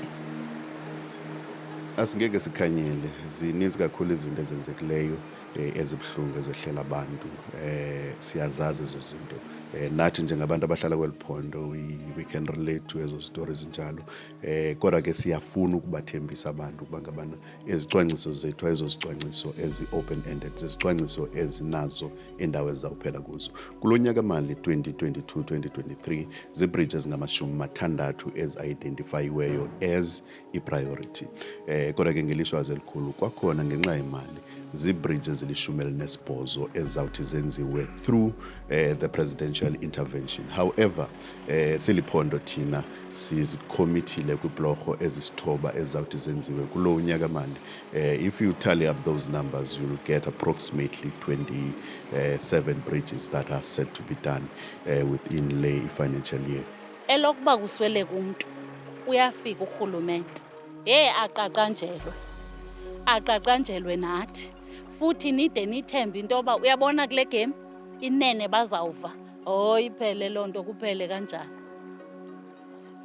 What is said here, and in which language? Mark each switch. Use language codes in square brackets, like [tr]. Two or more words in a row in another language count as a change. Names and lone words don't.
[xh] Asingeke sikhanyele, zininzi kakhulu izinto ezenzekileyo ezibuhlungu ezehlela abantu. Siyazazi ezo zinto. Nathi njengabantu abahlala kweli phondo [en] we can relate to [xh] ezo stories njalo. Kodwa ke siyafuna ukubathembisa abantu ukuba ngabana ezicwangciso zethu ezo zicwangciso ezi- [en] open ended, [xh] zizicwangciso ezinazo indawo ezizawuphela kuzo. Kulo nyaka mali 2022-2023 zibridges ngama-60 ezi-identifyiweyo as i-priority. Kodwa ke ngelishwazi elikhulu kwakhona ngenxa yemali zibridges ezili-18 ezizawuthi zenziwe [en] through the presidential intervention. However, [xh] siliphondo thina sizikhommithile kwibhlorho ezisithoba ezizawuthi zenziwe kulo unyaka mali. [en] If you tally up those numbers, you'll get approximately 27 bridges that are set to be done within le financial year. [xh] Elokuba kusweleka umuntu uyafika urhulumente. Aqaqanjelwe nathi. Futhi nide nithembe into yoba uyabona kule game inene bazawuva. Iphele loo nto kuphele kanjani.